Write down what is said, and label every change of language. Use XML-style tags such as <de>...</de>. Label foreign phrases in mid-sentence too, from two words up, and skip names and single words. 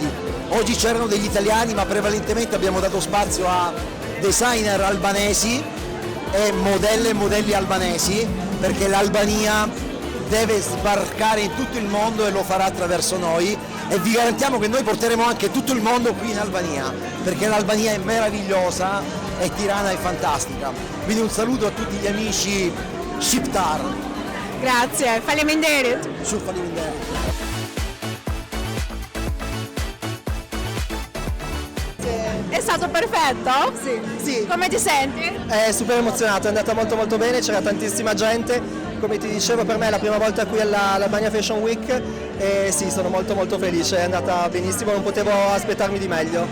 <it>Oggi c'erano degli italiani ma prevalentemente abbiamo dato spazio a designer albanesi e modelle e modelli albanesi perché l'Albania deve sbarcare in tutto il mondo e lo farà attraverso noi e vi garantiamo che noi porteremo anche tutto il mondo qui in Albania perché l'Albania è meravigliosa e Tirana è fantastica. Quindi un saluto a tutti gli amici Shqiptar. Grazie,</it> <sq>faleminderit. Shumë faleminderit.</sq> <it>È stato perfetto? Sì. Come ti senti? Super emozionato, è andata molto bene, c'era tantissima gente. Come ti dicevo per me è la prima volta qui all'Albania Fashion Week e sì, sono molto felice, è andata benissimo, non potevo aspettarmi di meglio.</it>